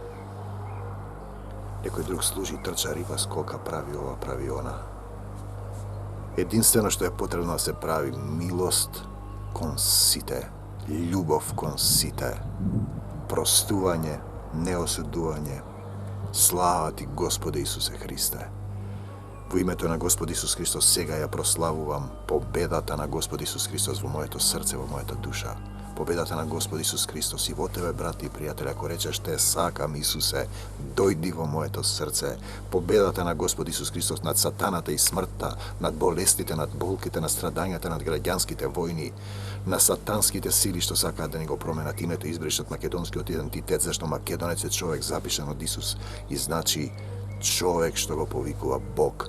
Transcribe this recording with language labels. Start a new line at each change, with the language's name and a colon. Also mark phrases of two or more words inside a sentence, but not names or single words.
Macedonian: Некој друг служи, трча, риба, скока, прави ова, прави она. Јединствено што је потребно да се прави милост кон сите, љубов кон сите, простување, неосудување. Слава ти, Господе Исусе Христе. Во името на Господ Исус Христос сега ја прославувам победата на Господ Исус Христос во моето срце, во мојата душа. Победата на Господ Исус Христос и во тебе, брати и пријатели, ако речеш те сакам Исусе, дојди во моето срце. Победата на Господ Исус Христос над сатаната и смртта, над болестите, над болките, над страдањата, над граѓанските војни, на сатанските сили што сакаат да ни го променат името, избришат македонскиот идентитет, зашто македонец е човек запишан од Исус и значи човек што го повикува Бог.